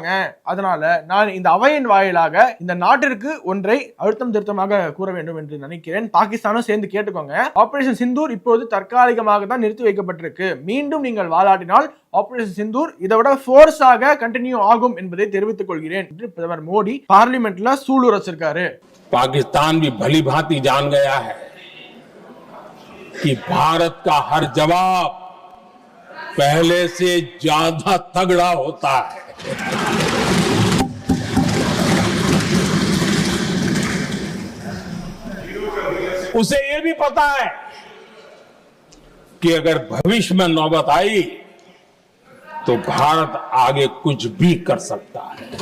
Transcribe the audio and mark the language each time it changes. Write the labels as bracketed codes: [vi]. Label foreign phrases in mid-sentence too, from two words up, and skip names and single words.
[ta] அதனால நான் இந்த அவையின் வாயிலாக இந்த நாட்டிற்கு ஒன்றை அழுத்தம் திருத்தமாக கூற வேண்டும் என்று நினைக்கிறேன். பாகிஸ்தானும் சேர்ந்து கேட்டுக்கோங்க. ஆபரேஷன் சிந்தூர் இப்போது தற்காலிகமாக தான் நிறுத்தி வைக்கப்பட்டிருக்கு. மீண்டும் நீங்கள் வாலாட்டினால் ஆபரேஷன் சிந்தூர் இதை விட போர்ஸாக कंटिन्यू ஆகும் என்பதை தெரிவித்துக் கொள்கிறேன் என்று பிரதமர் மோடி பார்லிமெண்ட்ல சூளுரைச்சிருக்காரு. [hi] पाकिस्तान भी भली भांति जान गया है कि भारत का हर जवाब पहले से ज्यादा तगड़ा होता है। उसे यह भी पता है कि अगर भविष्य में नौबत आई तो भारत आगे कुछ भी कर सकता है।